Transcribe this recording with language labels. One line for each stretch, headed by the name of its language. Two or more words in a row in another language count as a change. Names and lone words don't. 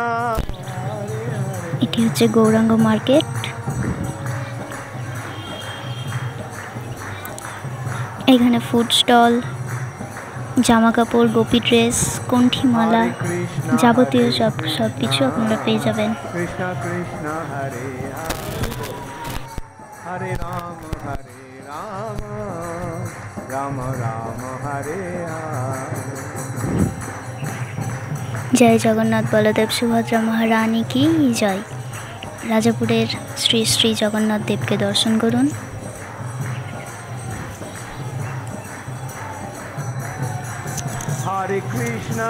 Bangla: এটি হচ্ছে গৌরাঙ্গ মার্কেট। এখানে
English: food stall,
Bangla: জামা কাপড়, গোপী ড্রেস, কণ্ঠিমালা, যাবতীয় সব কিছু আপনারা পেয়ে যাবেন। Krishna Krishna Hare Hare Rama Rama Rama Hare Hare জয় জগন্নাথ বলদেব সুভদ্রা মহারানী কি জয়। রাজাপুরের শ্রী শ্রী জগন্নাথ দেবকে দর্শন করুন। Hare Krishna